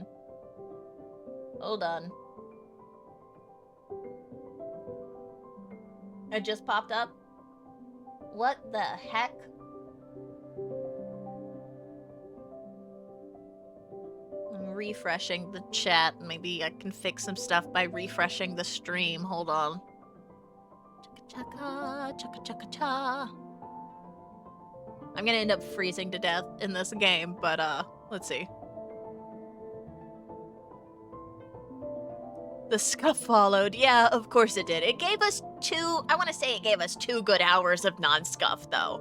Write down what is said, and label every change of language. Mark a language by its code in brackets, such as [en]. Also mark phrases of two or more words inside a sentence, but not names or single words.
[en] Hold on. It just popped up? What the heck? I'm refreshing the chat. Maybe I can fix some stuff by refreshing the stream. Hold on. Chaka chaka, chaka chaka cha. I'm gonna end up freezing to death in this game, but let's see. The scuff followed. Yeah, of course it did. It gave us I want to say it gave us 2 good hours of non-scuff, though.